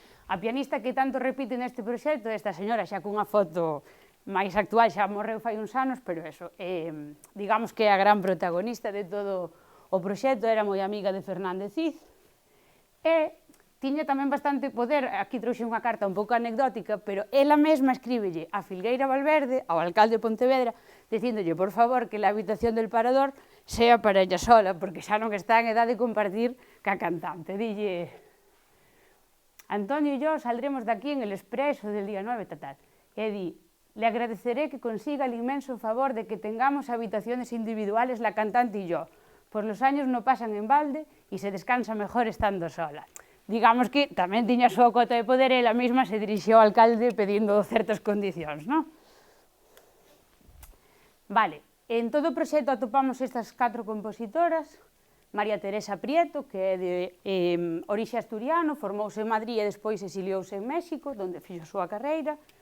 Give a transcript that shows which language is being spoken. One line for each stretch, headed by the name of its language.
Galician: A pianista que tanto repite neste proxecto é esta señora, xa cunha foto máis actual, xa morreu fai uns anos, pero eso, digamos que é a gran protagonista de todo o proxecto, era moi amiga de Fernández Cid, e tiña tamén bastante poder, aquí trouxe unha carta un pouco anecdótica, pero ela mesma escríbelle a Filgueira Valverde, ao alcalde de Pontevedra, dicíndolle, por favor,
Spanish: que la habitación del Parador sea para ella sola,
Galician: porque xa non está en edade de compartir ca cantante.
Spanish: Dille, Antonio y yo saldremos de aquí en el expreso del día 9, tal. E di, le agradeceré que consiga el inmenso favor de que tengamos habitaciones individuales la cantante y yo, pues los años no pasan en balde y se descansa mejor estando sola.
Galician: Digamos que tamén tiña a súa cota de poder e ela mesma se dirixiu ao alcalde pedindo certas condicións, non? Vale, en todo o proxecto atopamos estas 4 compositoras, María Teresa Prieto, que é de orixe asturiano, formouse en Madrid e despois exiliouse en México, onde fixo a súa carreira.